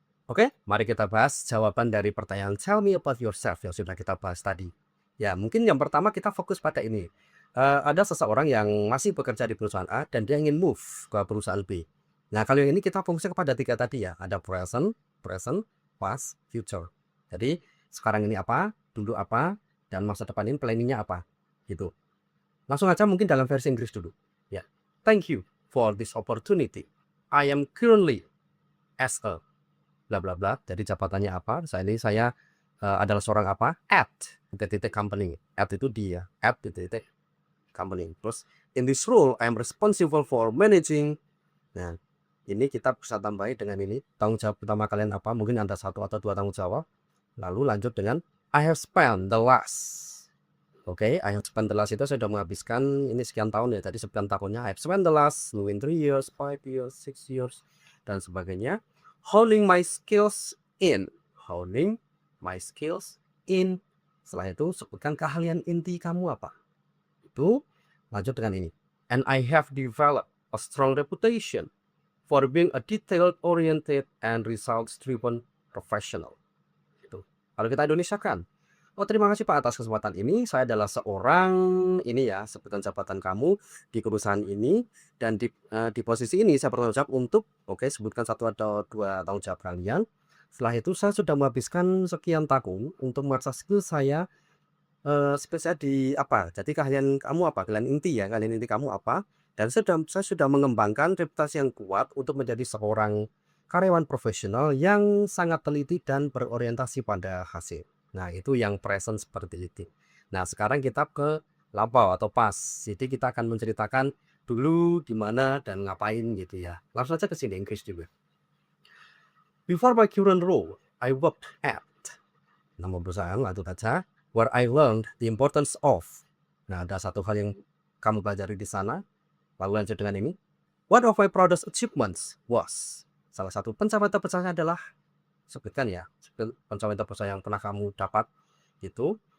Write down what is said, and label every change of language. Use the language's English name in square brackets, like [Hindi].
[Indonesian] Oke, mari kita bahas jawaban dari pertanyaan tell me about yourself yang sudah kita bahas tadi. Ya, mungkin yang pertama kita fokus pada ini. Ada seseorang yang masih bekerja di perusahaan A dan dia ingin move ke perusahaan B. Nah, kalau yang ini kita fokusnya kepada 3 tadi ya. Ada present, past, future. Jadi, sekarang ini apa, dulu apa, dan masa depan ini planningnya apa. Gitu. Langsung aja mungkin dalam versi Inggris dulu. Ya. [English] Thank you for this opportunity. I am currently as a bla bla bla. [Indonesian] Jadi jabatannya apa? Saya adalah seorang apa? At titik company. At itu dia. At titik company. [English] Terus in this role I am responsible for managing. [Indonesian] Nah, ini kita bisa tambahin dengan ini. Tanggung jawab utama kalian apa? Mungkin ada 1 atau 2 tanggung jawab. Lalu lanjut dengan [English] I have spent the last. [Indonesian] Oke, [English] I have spent the last [Indonesian] itu saya sudah menghabiskan ini sekian tahun ya. Tadi 9 tahunnya. [English] I have spent the last in 3 years, 5 years, 6 years, [Indonesian] dan sebagainya. [English] Honing my skills in. Honing my skills in. [Indonesian] Setelah itu sebutkan keahlian inti kamu apa. Itu lanjut dengan ini. [English] And I have developed a strong reputation for being a detail-oriented and results-driven professional. [Indonesian] Itu. Kalau kita Indonesiakan. Oh, terima kasih Pak atas kesempatan ini. Saya adalah seorang ini ya, sebutkan jabatan kamu di perusahaan ini dan di posisi ini saya bertanggung jawab untuk sebutkan 1 atau 2 tanggung jawab kalian. Setelah itu saya sudah menghabiskan sekian tahun untuk mengasah skill saya spesial di apa. Jadi keahlian kamu apa? Keahlian inti ya, keahlian inti kamu apa? Dan saya sudah mengembangkan reputasi yang kuat untuk menjadi seorang karyawan profesional yang sangat teliti dan berorientasi pada hasil. Nah, itu yang present seperti itu. Nah, sekarang kita ke lampau atau past. Jadi kita akan menceritakan dulu di mana dan ngapain gitu ya. Langsung aja ke sini Inggris juga. [English] Before my current role, I worked at [Indonesian] nama perusahaan lanjut aja [English] where I learned the importance of. [Indonesian] Nah, ada 1 hal yang kamu pelajari di sana. Lalu lanjut dengan ini. [English] One of my proudest achievements was. [Indonesian] Salah satu pencapaian terbesarnya adalah sebutkan ya, pencapaian terbesar yang pernah kamu dapat gitu.